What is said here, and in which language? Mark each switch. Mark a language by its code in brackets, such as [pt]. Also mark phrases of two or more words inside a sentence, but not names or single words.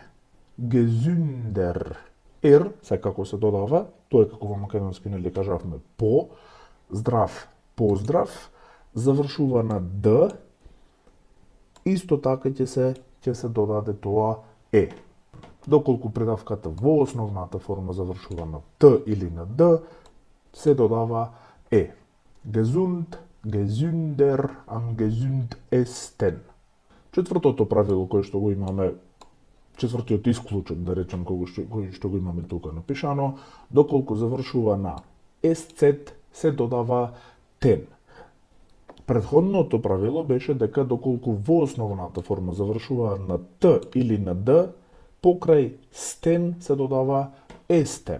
[mk] Gesünder, секако се додава, тоа е како во македонски нели кажавме по, здрав, поздрав, завршува на Д, исто така ќе се додаде тоа Е. Доколку придавката во основната форма завршува на Т или на Д, се додава Е. [de] Gesund, gesünder, am gesund esten. [mk] Четвртото правило кој што го имаме, четвртиот исклучок, да речем, кој што го имаме тука напишано, доколку завршува на SZ, се додава ten. Предходното правило беше дека доколку во основната форма завршува на Т или на Д, покрај стен се додава естен.